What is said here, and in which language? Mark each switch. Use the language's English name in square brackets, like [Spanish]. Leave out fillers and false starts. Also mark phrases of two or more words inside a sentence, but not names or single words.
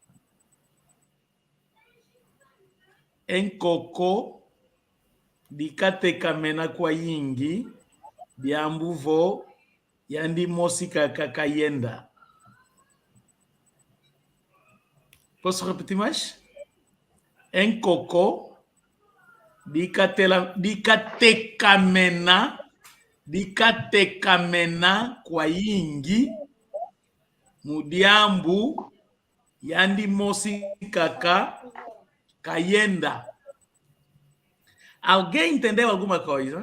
[Kongo] Enkoko dikatekamena kwa yingi diambu vo yandi mosi kaka kayenda. [Portuguese] Posso repetir mais? [Kongo] Enkoko dikatekamena kwa yingi mudiambu yandi mosi kaka kayenda. [Portuguese] Alguém entendeu alguma coisa?